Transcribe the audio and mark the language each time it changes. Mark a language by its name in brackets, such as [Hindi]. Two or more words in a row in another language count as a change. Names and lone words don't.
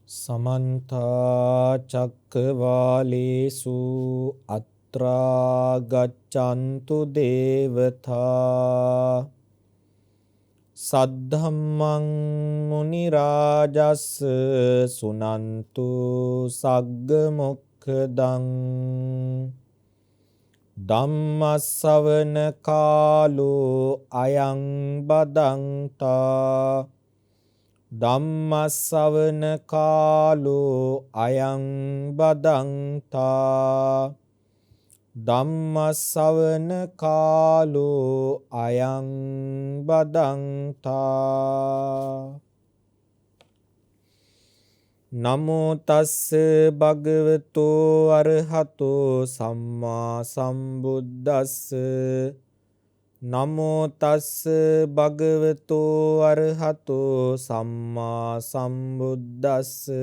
[Pali] समन्ता चक्रवालेषु अत्रा गच्छन्तु देवता सद्धम्मं मुनिराजस् सुनन्तु सग्गमुखदं ධම්මස්සවන කාලෝ අයං බදන්තා ධම්මස්සවන කාලෝ අයං බදන්තා ධම්මස්සවන කාලෝ අයං බදන්තා නමෝ තස්ස භගවතෝ අරහතෝ සම්මා සම්බුද්දස්ස නමෝ තස්ස භගවතෝ අරහතෝ සම්මා සම්බුද්දස්ස